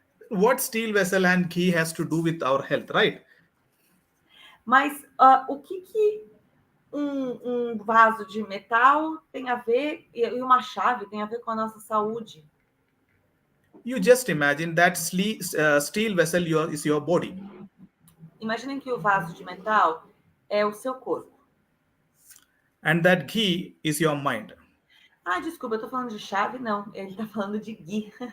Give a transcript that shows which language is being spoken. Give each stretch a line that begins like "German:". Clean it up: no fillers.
English: What steel vessel and ghee has to do with our health, right?
Portuguese: Mas o que um vaso de metal tem a ver, e uma chave tem a ver com a nossa saúde?
English: You just imagine that steel vessel is your body.
Portuguese: Imaginem que o vaso de metal é o seu corpo.
English: And that ghee is your mind.
Portuguese: Desculpa, eu tô falando de chave? Não, ele tá falando de ghee.